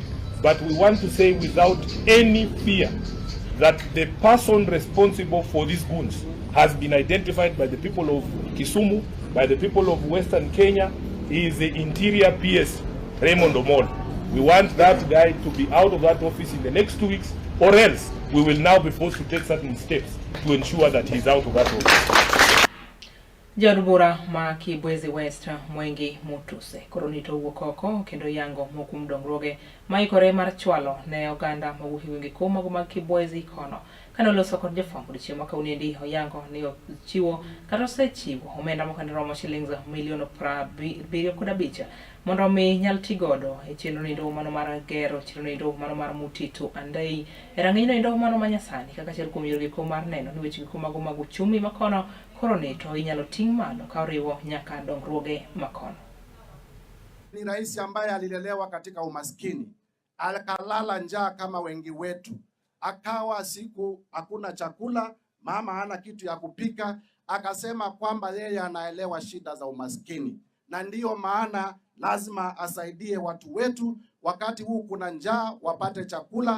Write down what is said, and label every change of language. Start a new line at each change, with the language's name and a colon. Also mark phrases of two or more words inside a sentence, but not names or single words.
English: But we want to say without any fear that the person responsible for these goons has been identified by the people of Kisumu, by the people of Western Kenya. He is the Interior PS, Raymond Omolo. We want that guy to be out of that office in the next 2 weeks, or else we will now be forced to take certain steps to ensure that he's out of that office.
Luo (Kenya and Tanzania): Jadubura ma Kibwezi West Mwengi Mutuse koronito wokoko kendo yango mokum dongruoge maikore mar chwalo ne oganda mawuhi wingi kuma guma Kibwezi kono kano loso kod jofambo dichieng' maka uniendi oyango ni chiwo kata osechiwo omenda mokani romo shillings milion 75 mondo mi nyal tigodo e chenro nindo mano mar gero chenro nindo mano mar Mutitu Andei e rang'iny nindo mano manyasani kaka achiel kuom yore giko mar neno ni weche giko mago mag uchumi makono koronito inyalo ting' malo ka oriwo nyaka dongruoge makono.
Swahili: Ni rais ambaye alilelewa katika umaskini, akalala njaa kama wengi wetu, akawa siku hakuna chakula, mama hana kitu ya kupika, akasema kwamba yeye anaelewa shida za umaskini, na ndiyo maana lazima asaidie watu wetu wakati huu kuna njaa wapate chakula.